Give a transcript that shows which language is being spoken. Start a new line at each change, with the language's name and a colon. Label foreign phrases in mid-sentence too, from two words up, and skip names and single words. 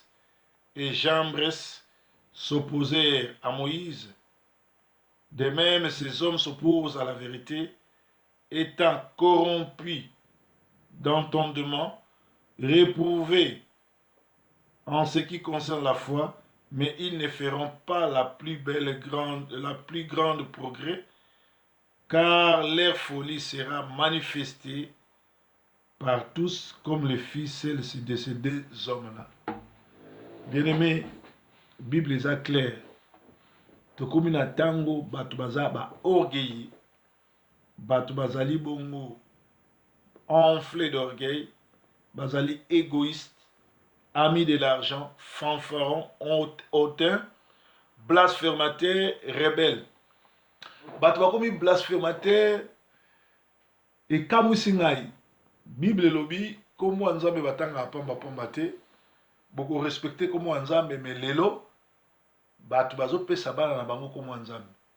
French: et Jambres s'opposèrent à Moïse, de même ces hommes s'opposent à la vérité, étant corrompus d'entendement, réprouvés en ce qui concerne la foi, mais ils ne feront pas la plus grande progrès, car leur folie sera manifestée par tous comme le fils de ces 2 hommes-là. Bien-aimé, Bible est claire.
Lingala: Tokomi na tango batu baza ba orgueil, batu bazali bongo
French: enflé d'orgueil,
Lingala: bazali égoïste,
French: amis de l'argent, fanfarons, hautains, blasphémateurs, rebelles.
Lingala: Batu bakomi blasphémateur ekamwisi ngai. Bible lobi komo nzambe batanga pamba pamba te, boko respecter komo nzambe, me lelo batu bazopesa bana na bango komo nzambe.